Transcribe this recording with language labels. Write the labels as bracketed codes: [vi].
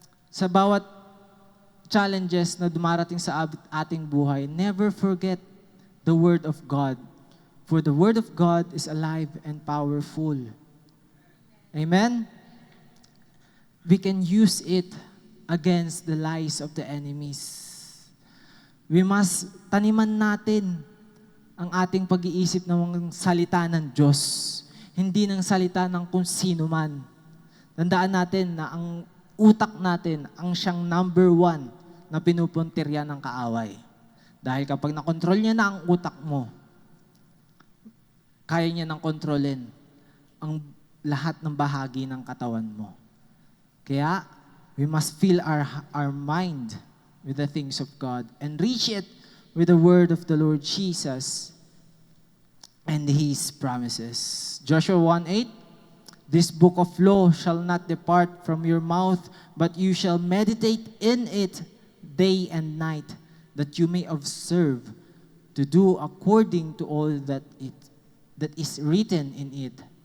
[tl] Sa bawat challenges na dumarating sa ating buhay, [en] never forget the Word of God. For the Word of God is alive and powerful. Amen? We can use it against the lies of the enemies. We must [tl] taniman natin ang ating pag-iisip ng salita ng Diyos, hindi ng salita ng kung sino man. Tandaan natin na ang utak natin ang siyang number 1 na pinupuntirya ng kaaway. Dahil kapag nakontrol niya na ang utak mo, kaya niya nang kontrolin ang lahat ng bahagi ng katawan mo. Kaya, [en] we must fill our mind with the things of God and reach it with the word of the Lord Jesus and His promises. Joshua 1:8, this book of law shall not depart from your mouth, but you shall meditate in it day and night, that you may observe to do according to all that is written in it.